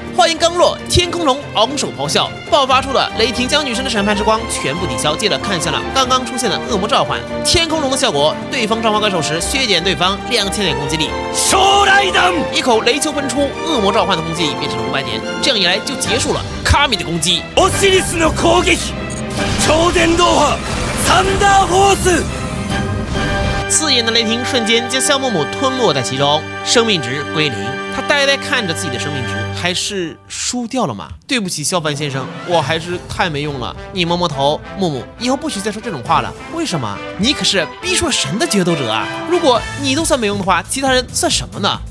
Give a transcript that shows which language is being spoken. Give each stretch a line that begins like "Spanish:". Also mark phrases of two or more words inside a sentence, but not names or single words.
Chinese: 话音刚落，天空龙昂首咆哮，爆发出的雷霆将女神的审判之光全部抵消。接着看向了刚刚出现的恶魔召唤，天空龙的效果，对方召唤怪兽时削减对方2000点攻击力。一口雷球喷出，恶魔召唤的攻击力变成了500点，这样一来就结束了卡米的攻击。
Japanese: オシリスの攻撃，超電導波サンダーフォース。
Chinese: 刺眼的雷霆瞬间将萧木木吞没在其中，生命值归零。他呆呆看着自己的生命值，还是输掉了吗？对不起，萧凡先生，我还是太没用了。你摸摸头，木木，以后不许再说这种话了。为什么？你可是逼出了神的决斗者啊！如果你都算没用的话，其他人算什么呢？